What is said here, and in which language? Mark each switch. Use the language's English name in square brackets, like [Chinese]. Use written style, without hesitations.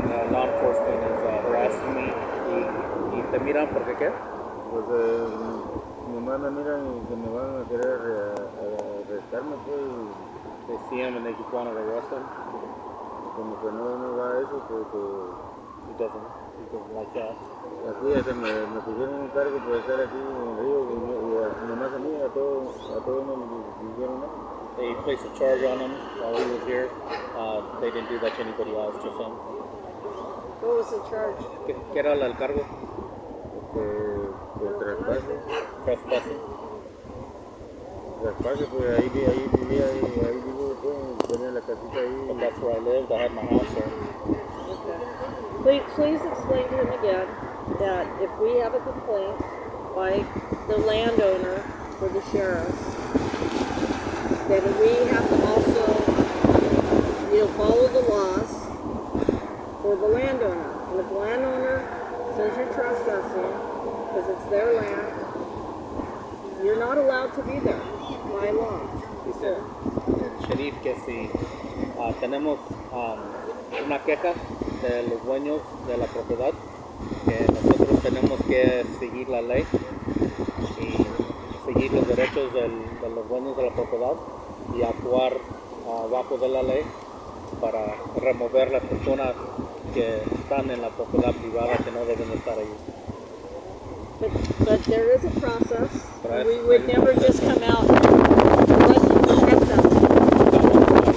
[English] Law enforcement is harassing me. [Spanish] ¿Y te miran porque qué? Pues nomás me miran y que me van a querer arrestarme, pues. [English] They see him and they just want to arrest him. [Spanish] Como que no va eso, porque [English] He doesn't like that. [Spanish] aquí hasta me pusieron un cargo por estar aquí en el río y nomás a mí, a todos no me dijeron nada. [English] They placed a charge on him while he was here. They didn't do that to anybody else, just him. What was the charge? [Spanish] ¿Qué era el cargo? Por traspaso. [English] Trespassing. [Spanish] Traspaso, pues ahí vivía, ahí vivo, pues, tenía la casita ahí. [English] But that's where I lived. I had my house there. Please explain to him again that if we have a complaint by the landowner for the sheriff, then we have to also, follow the laws for the landowner. And if the landowner says you're trespassing because it's their land, you're not allowed to be there by law. [Spanish] Dice el sheriff que si tenemos una queja de los dueños de la propiedad, que nosotros tenemos que seguir la ley y seguir los derechos de los dueños de la propiedad y actuar bajo de la ley para remover las personas que están en la propiedad privada que no deben estar ahí. [English] But there is a process. But We would never just come out and trespass.